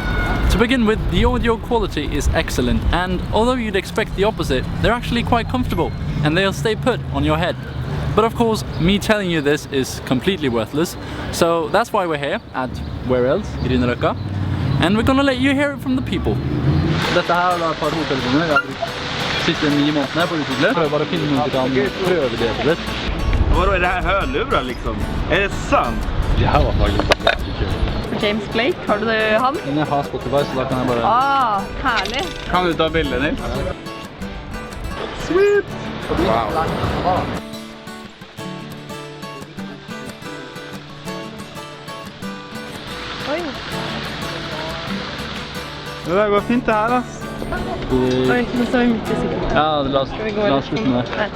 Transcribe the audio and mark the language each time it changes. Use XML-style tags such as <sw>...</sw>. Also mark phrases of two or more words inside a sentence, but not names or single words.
<en>To begin with, the audio quality is excellent, and although you'd expect the opposite, they're actually quite comfortable and they'll stay put on your head. But of course, me telling you this is completely worthless, so that's why we're here at where else? Grünerløkka. And we're gonna let you hear it from the people.</en> <no>Dette her er et par hodetelefoner. Jeg har siste 9 måneder på utviklet. Prøver bare å finne noen som kan prøve det litt.</no> <sv>Vadå, är det här hörlurar liksom? Är det sant? Det här var faktiskt jävligt kul. James Blake, har du han?</sv> <no>Jeg har Spotify, så da kan jeg bare...</no> <sv>Härlig! Kan du ta bilder, Nils? Sweet! Wow! Oj! Det där går fint det här alltså. Oj, nu står vi mitt i cykeln. Ja, la oss sluta med det.</sv>